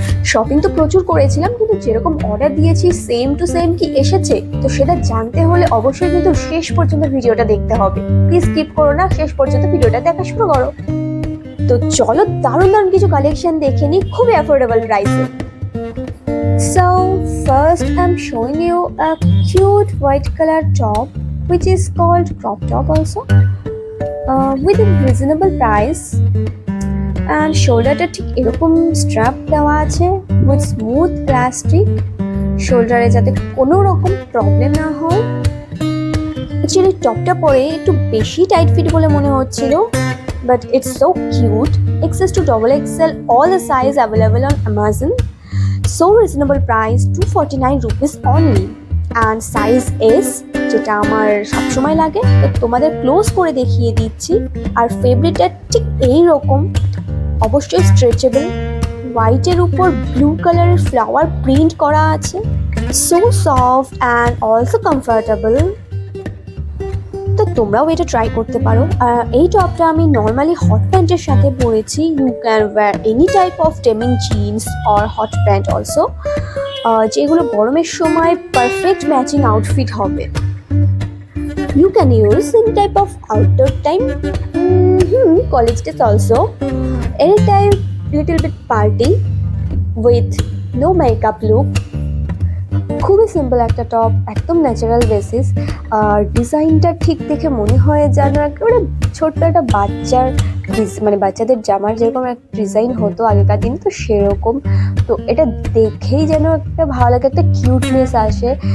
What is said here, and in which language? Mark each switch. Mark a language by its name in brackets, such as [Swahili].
[Bangla] Shopping তো প্রচুর করেছিলাম, কিন্তু যেরকম অর্ডার দিয়েছি সেম টু সেম কি এসেছে, তো সেটা জানতে হলে অবশ্যই কিন্তু শেষ পর্যন্ত ভিডিওটা দেখতে হবে। প্লিজ স্কিপ করো না, শেষ পর্যন্ত ভিডিওটা দেখা শুরু করো। তো চলো দারুণ কিছু কালেকশন দেখে নিই খুবই অ্যাফোর্ডেবল প্রাইসে। [English] So first I'm showing you a cute white color top which is called crop top also, with a reasonable price. [Bangla] And শোল্ডারটা ঠিক এরকম স্ট্র্যাপ দেওয়া আছে [English] with smooth plastic, [Bangla] শোল্ডারে যাতে কোনো রকম প্রবলেম না হয়। অ্যাকচুয়ালি টপটা পরে একটু বেশি টাইট ফিট বলে মনে হচ্ছিল, [English] But it's so cute. XS to XXL, all the size available on Amazon. So reasonable price, 249 rupees only. And size S, [Bangla] যেটা আমার সবসময় লাগে। তো তোমাদের ক্লোজ করে দেখিয়ে দিচ্ছি। আর ফেব্রিকটা ঠিক এইরকম, অবশ্যই স্ট্রেচেবল। হোয়াইটের উপর ব্লু কালারের ফ্লাওয়ার প্রিন্ট করা আছে। [English] So soft and also comfortable. [Bangla] তো তোমরাও এটা ট্রাই করতে পারো। এই টপটা আমি নর্মালি হট প্যান্টের সাথে পরেছি। [English] you can wear any type of denim jeans or hot pant also, [Bangla] যেগুলো গরমের সময় পারফেক্ট ম্যাচিং আউটফিট হবে। [English] You can use any type of outdoor time, college days also, anytime little bit party with no makeup look. [Bangla] খুবই simple একটা top, একদম natural basis. আর ডিজাইনটা ঠিক দেখে মনে হয় যেন একেবারে ছোট্ট একটা বাচ্চার বাচ্চাদের জামার যেরকম একটা ডিজাইন হতো আগেকার দিন, তো সেরকম। তো এটা দেখেই যেন একটা ভালো লাগে, একটা কিউটনেস আসে।